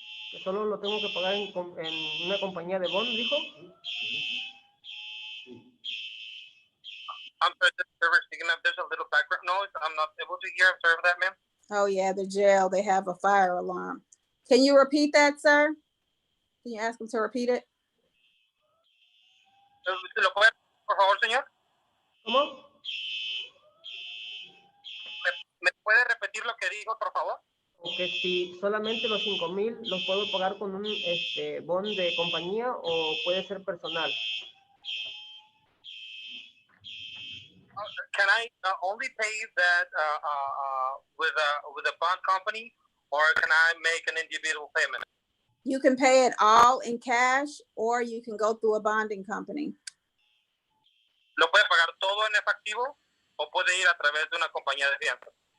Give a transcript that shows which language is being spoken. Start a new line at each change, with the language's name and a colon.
Spanish: Que solo lo tengo que pagar en una compañía de bond, dijo.
English: I'm sorry, there's a little background noise. I'm not able to hear. I'm sorry for that, ma'am. Oh yeah, the jail, they have a fire alarm. Can you repeat that, sir? Can you ask him to repeat it?
Spanish: ¿Lo puede, por favor, señor? ¿Cómo? ¿Me puede repetir lo que dijo, por favor? Que si solamente los 5,000 los puedo pagar con un bond de compañía o puede ser personal.
English: Can I only pay that with a bond company, or can I make an individual payment? You can pay it all in cash or you can go through a bonding company.
Spanish: ¿Lo puede pagar todo en efectivo o puede ir a través de una compañía de fianza?